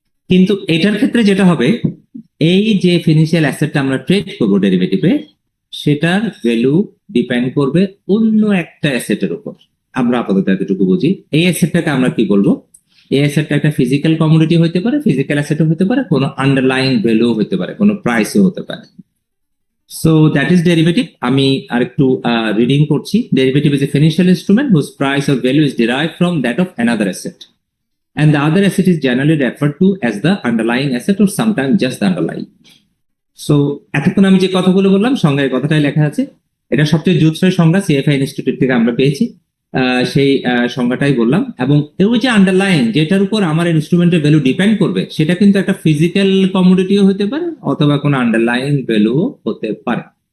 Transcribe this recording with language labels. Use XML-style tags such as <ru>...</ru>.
<bn>কিন্তু এটার ক্ষেত্রে যেটা হবে, এই যে ফিনান্সিয়াল অ্যাসেটটা আমরা ট্রেড করবো ডেরিভেটিভে, সেটার ভ্যালু ডিপেন্ড করবে অন্য একটা অ্যাসেটের উপর। আমরা আপাতত এতটুকু বুঝি। এই অ্যাসেটটাকে আমরা কি বলবো? এই অ্যাসেটটা একটা ফিজিক্যাল কমোডিটি হতে পারে, ফিজিক্যাল অ্যাসেটও হতে পারে, কোনো আন্ডারলাইং ভ্যালু হতে পারে, কোনো প্রাইসও হতে পারে।</bn> <en>So that is derivative.</en> <bn>আমি আরেকটু রিডিং করছি।</bn> <en>Derivative is a financial instrument whose price or value is derived from that of another asset, and the other asset is generally referred to as the underlying asset or sometimes just the underlying.</en> <bn>So এতক্ষণ আমি যে কথাগুলো বললাম, সংজ্ঞায় কথাটাই লেখা আছে। এটা সবচেয়ে জুৎসই সংজ্ঞা সিএফআই ইনস্টিটিউট থেকে আমরা পেয়েছি, সেই সংজ্ঞাটাই বললাম। এবং ওই যে আন্ডারলাইং, যেটার উপর আমার ইনস্ট্রুমেন্টের ভ্যালু ডিপেন্ড করবে, সেটা কিন্তু একটা ফিজিক্যাল কমোডিটিও হতে পারে অথবা কোনো আন্ডারলাইং ভ্যালু হতে পারে।</bn>